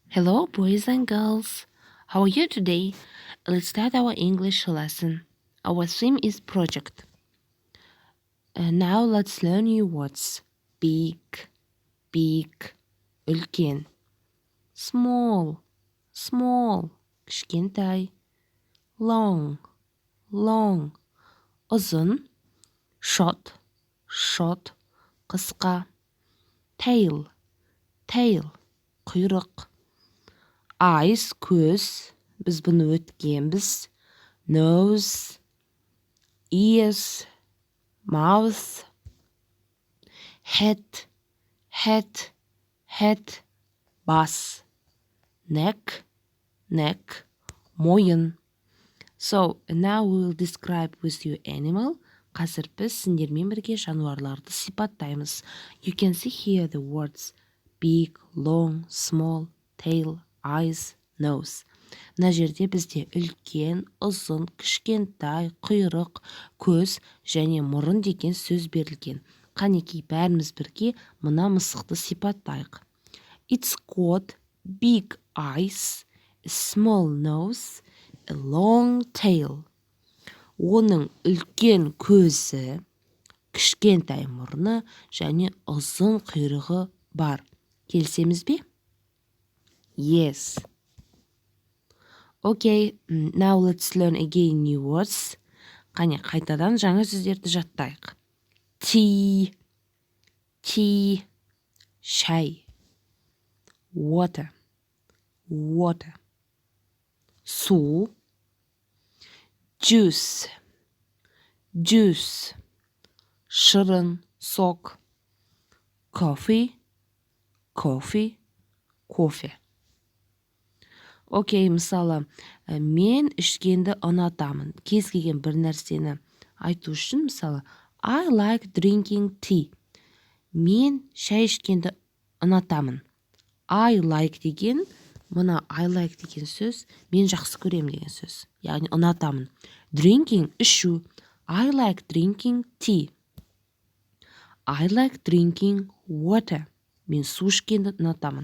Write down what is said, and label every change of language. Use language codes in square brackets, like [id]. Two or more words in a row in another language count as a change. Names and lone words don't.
[en] Hello, boys and girls. How are you today? Let's start our English lesson. Our theme is project. Now let's learn new words. Big, [kk] үлкен. Small, кішкентай. Long, ұзын. Short, қысқа. Tail, құйрық. Eyes, көз, біз бұны өткенбіз. [en] Nose, ears, mouth. [kk] Head, бас. Neck, мойын. [en] So, now we will describe with you animal. [kk] Қазір біз сендермен бірге жануарларды сипаттаймыз. [en] You can see here the words big, long, small, tail, eyes, nose. [kk] Мына жерде бізде үлкен, ұзын, кішкентай, құйрық, көз және мұрын деген сөз берілген. Қанекей бәріміз бірге мына мысықты сипаттайық. [en] It's got big eyes, a small nose, a long tail. [kk] Оның үлкен көзі, кішкентай мұрны және ұзын құйрығы бар. Келісеміз бе? [en] Yes. Okay, now let's learn again new words. [kk] Қане, қайтадан жаңа сөздерді жаттайық. Tea, шай. Water, су. Juice, шырын, сок. Coffee, кофе. Окей, мысалы, мен ішкенді ұнатамын. Кез келген бір нәрсені айту үшін, мысалы, [en] I like drinking tea. [kk] Мен шай ішкенді ұнатамын. [en] I like [kk] деген, мына [en] I like [kk] деген сөз, мен жақсы көрем деген сөз. Яғни ұнатамын. [en] Drinking, ішу. I like drinking tea. I like drinking water. [kk] Мен су ішкенді ұнатамын.